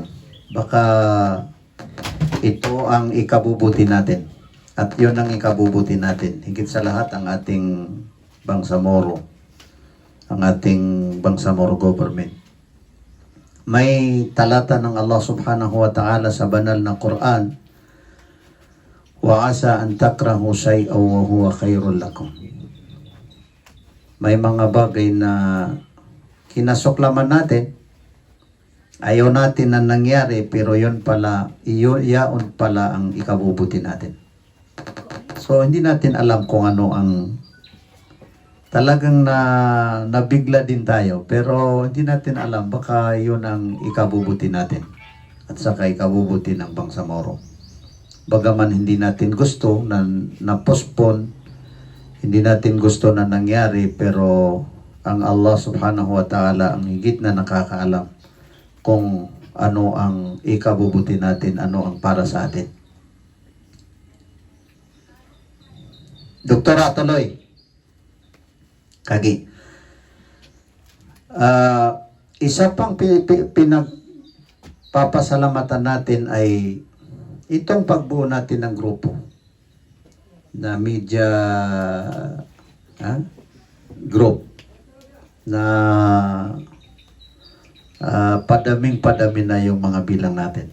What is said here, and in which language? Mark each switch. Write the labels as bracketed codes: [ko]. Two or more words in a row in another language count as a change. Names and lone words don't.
[tl] Baka ito ang ikabubuti natin. At yun ang ikabubuti natin. Higit sa lahat ang ating Bangsamoro. Ang ating Bangsamoro government. may talata ng [ar] الله سبحانه وتعالى [tl] sa banal na Quran, [ar] وعسى أن تكرهوا شيئا وهو خير لكم. [tl] May mga bagay na kinasuklaman natin, ayaw natin na nangyari, pero yun pala, yaon pala ang ikabubuti natin. So, hindi natin alam kung ano ang talagang nabigla din tayo, pero hindi natin alam, baka yun ang ikabubuti natin at saka ikabubuti ng Bangsamoro. Bagaman hindi natin gusto na postpone, hindi natin gusto na nangyari, pero ang [ar] الله سبحانه وتعالى [tl] ang higit na nakakaalam kung ano ang ikabubuti natin, ano ang para sa atin. Doktora, tuloy. Kagi. Isa pang pinagpapasalamatan natin ay itong pagbuo natin ng grupo na media group na padaming-padami na yung mga bilang natin.